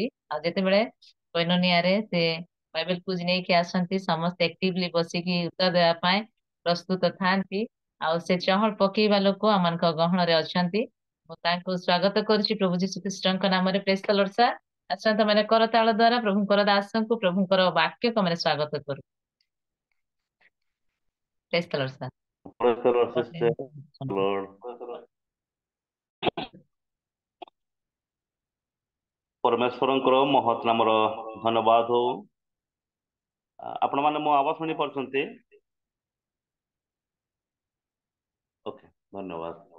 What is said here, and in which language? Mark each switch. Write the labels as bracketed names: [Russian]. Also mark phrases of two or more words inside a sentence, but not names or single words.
[Odia] ଆଉ ଯେତେବେଳେ କୋଇନୋନିଆରେ ସେ [English] Bible quiz [Odia] ନେଇକି ଆସନ୍ତି, ସମସ୍ତେ ଆକ୍ଟିଭଲି ବସିକି ଉତ୍ତର ଦେବା ପାଇଁ ପ୍ରସ୍ତୁତ ଥାନ୍ତି। ଆଉ ସେ ଚହଳ ପକେଇବା ଲୋକ ଆମମାନଙ୍କ ଗହଣରେ ଅଛନ୍ତି। ମୁଁ ତାଙ୍କୁ ସ୍ୱାଗତ କରୁଛି ପ୍ରଭୁ ଯୀଶୁ ଖ୍ରୀଷ୍ଟଙ୍କ ନାମରେ। [English] Praise the Lord sir. [Odia] ଆସନ୍ତୁ ମାନେ କରତାଳ ଦ୍ଵାରା ପ୍ରଭୁଙ୍କର ଦାସଙ୍କୁ ପ୍ରଭୁଙ୍କର ବାକ୍ୟକୁ ଆମେ ସ୍ୱାଗତ କରୁ। [English] Praise the Lord sir. Praise the Lord, sister. Lord. [Odia] ପରମେଶ୍ୱରଙ୍କର ମହତ୍ ନାମର ଧନ୍ୟବାଦ ହଉ। ଆପଣମାନେ ମୋ ଆବାଜ ଶୁଣି ପାରୁଛନ୍ତି? ଓକେ, ଧନ୍ୟବାଦ।